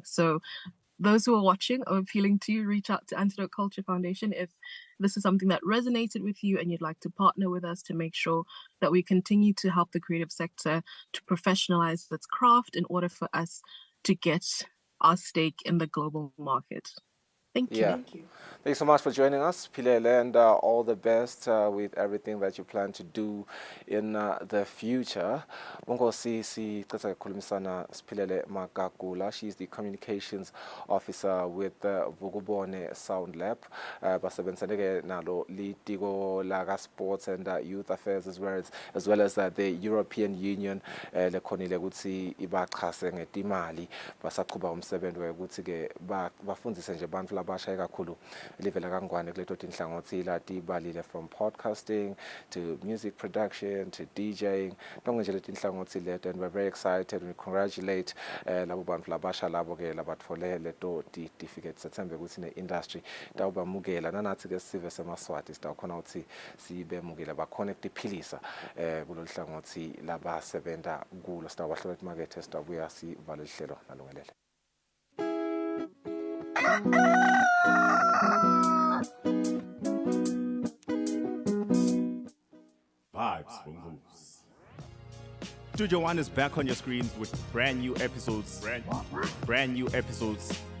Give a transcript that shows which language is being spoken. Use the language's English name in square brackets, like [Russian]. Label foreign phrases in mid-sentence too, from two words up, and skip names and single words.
[English] So those who are watching or appealing to you, reach out to Antidote Culture Foundation if this is something that resonated with you and you'd like to partner with us to make sure that we continue to help the creative sector to professionalize its craft in order for us to get our stake in the global market. Thank you. Yeah. Thank you. Thanks so much for joining us, Pilele, and all the best with everything that you plan to do in the future. [Swati] Bongosi sicela ukukhulumisana Sipilele Magagula. [English] She's the communications officer with Vukubone Sound Lab. [Swati] Basebenzaneke nalo litiko laga [English] sports and youth affairs as well as the European Union [Swati] lekhonile ukuthi ibaxhase ngetimali basaqhuba umsebenzi ukuthi ke bafundise nje abantu labasha kakhulu livela kangwane kuleto tinhlangothi lati balile [English] from podcasting to music production to DJing [Swati] nonke nje leti tinhlangothi leto, [English] and we're very excited. We congratulate [Swati] labo bantu labasha labo ke labatfole leto certificates. Sethembe ukuthi ne industry tawubamukela nanathi ke sive semaswati sitawkhona ukuthi sibemukela ba connect iphilisa kulolu hlangothi labasebenza kulo sitawahlola imakethe sitabuya sivale ihlelo nalungelele. [English] Vibes from Hoops. Studio One is back on your screens with brand new episodes. Brand new episodes.